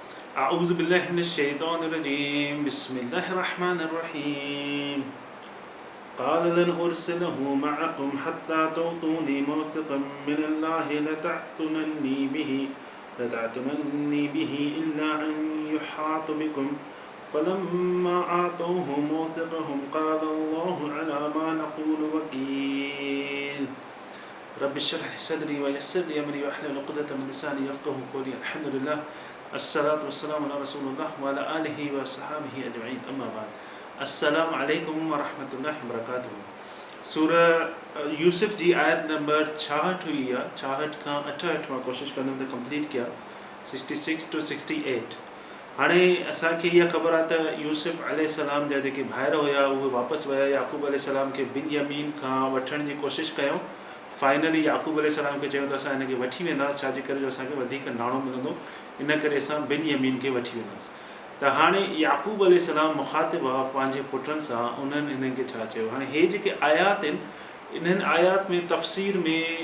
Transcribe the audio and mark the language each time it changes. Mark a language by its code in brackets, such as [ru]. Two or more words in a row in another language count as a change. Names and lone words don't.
[ar] أعوذ بالله من الشيطان الرجيم بسم الله الرحمن الرحيم قال لن أرسله معكم حتى تعطوني موثقا من الله لتعتمني به إلا أن يحاط بكم فلما آتوه موثقهم قال الله على ما نقول وكيل رب اشرح لي صدري ويسر لي أمري واحلل عقدة من لساني يفقهوا قولي الحمد لله الصلاة والسلام على رسول الله وعلى آله وصحبه أجمعين أما بعد السلام عليكم ورحمة الله وبركاته [sd] सूरह यूसुफ जी आयत नंबर 66 हुई आहे 66 खां 68 मां कोशिशि कंदुमि त कंप्लीट कया 66 to 68 हाणे असांखे इहा ख़बर आहे त यूसुफ अलैहिस्सलाम जा जेके भाइर हुया उहे वापसि विया याकूब अलैहिस्सलाम खे बिनयामीन खां वठण जी कोशिशि कयूं फाइनली याकूब अलैहिस्सलाम खे चयूं त असां हिनखे वठी वेंदासीं छाजे करे जो असांखे वधीक नाणो मिलंदो इन करे असां बिनयामीन खे वठी वेंदासीं त हाणे याकूब अलैहिस्सलाम मुखातिब आहे पंहिंजे पुटनि सां उन्हनि हिननि खे छा चयो हाणे हे जेके आयात आहिनि इन्हनि आयात में तफ़सीर में